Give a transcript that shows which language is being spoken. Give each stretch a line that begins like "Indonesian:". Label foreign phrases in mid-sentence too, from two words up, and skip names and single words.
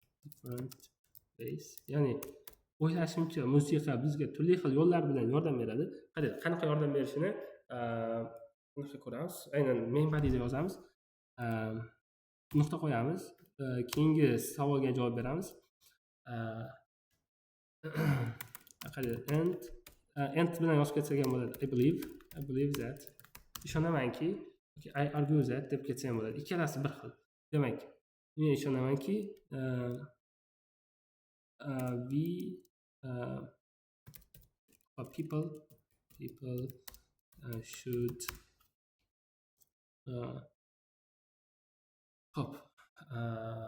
Uzbek: Ya'ni o'ylashimcha musiqa bizga turli xil yo'llar bilan yordam beradi. Qarang, qanaqa yordam berishini ko'ramiz. Aynan
English: main body'da
Uzbek: yozamiz. Nuqta qo'yamiz. Keyingi savolga javob beramiz. Qarang, and bilan yozib ketsak ham bo'ladi.
English: I believe that.
Uzbek: Ishonamanki,
English: I argue that
Uzbek: deb ketsa ham bo'ladi. Ikkalasi bir xil. Demak, men ishonamanki
English: people should